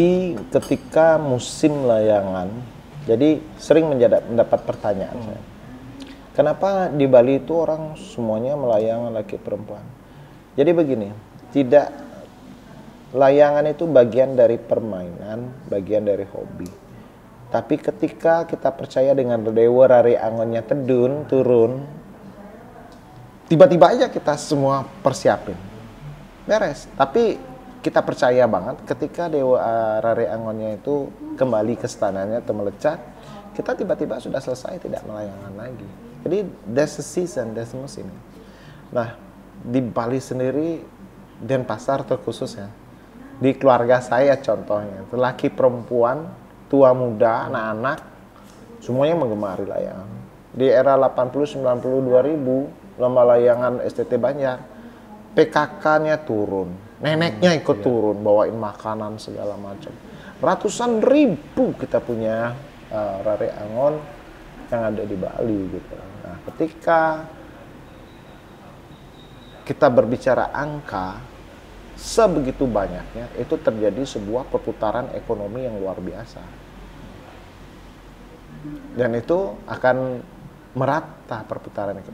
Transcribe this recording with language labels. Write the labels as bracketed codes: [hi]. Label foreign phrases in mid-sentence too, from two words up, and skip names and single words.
[id] Bali ketika musim layangan Jadi sering mendapat pertanyaan saya. Kenapa di Bali itu orang semuanya melayang laki perempuan? Jadi begini, tidak, layangan itu bagian dari permainan, bagian dari hobi. Tapi ketika kita percaya dengan dewa rari angonnya turun, tiba-tiba aja kita semua persiapin. Beres. Tapi kita percaya banget ketika dewa rari angonnya itu kembali ke stananya atau melecat, kita tiba-tiba sudah selesai, tidak melayangkan lagi. [en] Jadi there's a season, there's a musim. [id] Nah, di Bali sendiri, Denpasar terkhusus ya, di keluarga saya contohnya, laki perempuan, tua muda, anak-anak, semuanya menggemari layangan. Di era 80, 90, 2000, lomba layangan STT Banjar, PKK-nya turun, neneknya ikut turun, bawain makanan segala macam. Ratusan ribu kita punya rari angon yang ada di Bali gitu. Nah, ketika kita berbicara angka sebegitu banyaknya, itu terjadi sebuah perputaran ekonomi yang luar biasa. Dan itu akan merata perputaran ekonomi.